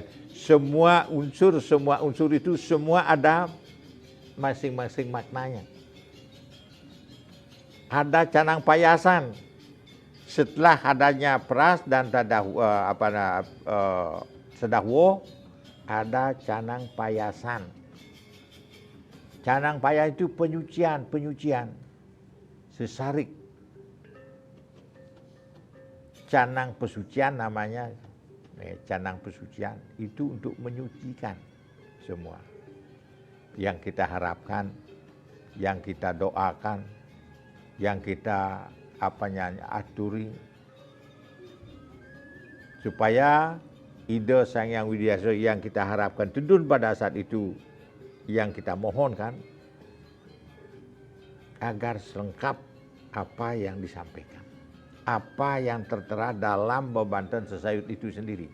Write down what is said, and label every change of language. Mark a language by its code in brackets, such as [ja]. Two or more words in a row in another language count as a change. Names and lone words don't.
[id] Semua unsur itu semua ada masing-masing maknanya. ada canang payasan. Setelah adanya peras dan sedahwo, ada canang payasan. Canang payah itu penyucian. Sesarik. Canang pesucian namanya. Canang pesucian itu untuk menyucikan semua. Yang kita harapkan, yang kita doakan, yang kita aturi supaya ide Sang Hyang Widiasa yang kita harapkan turun pada saat itu, yang kita mohonkan agar selengkap apa yang disampaikan, apa yang tertera dalam bebanten sesayut itu sendiri.